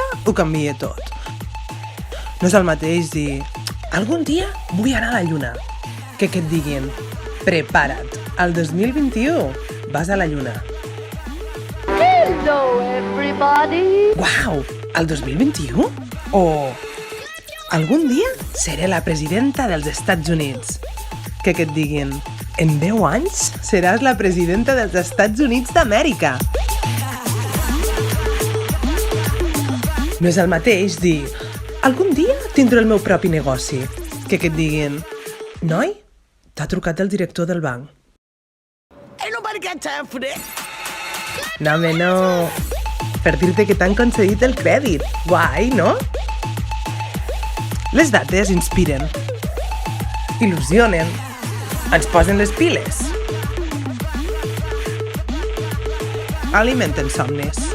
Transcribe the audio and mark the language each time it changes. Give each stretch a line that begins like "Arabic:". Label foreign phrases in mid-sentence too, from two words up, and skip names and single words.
Catalan: ho canvia tot. No és el mateix dir algun dia vull anar a la lluna que et diguin prepara't, el 2021 vas a la lluna.
English: Hello, everybody!
Catalan: Uau, el 2021? O algun dia seré la presidenta dels Estats Units. Que et diguin en 10 anys seràs la presidenta dels Estats Units d'Amèrica. No és el mateix dir algun dia tindré el meu propi negoci que et diguin noi, t'ha trucat el director del banc.
English: Ain't nobody got time for that.
Catalan: No, home, no. Per dir-te que t'han concedit el crèdit. Guai, no? Les dates inspiren, il·lusionen, ens posen les piles, alimenten somnis.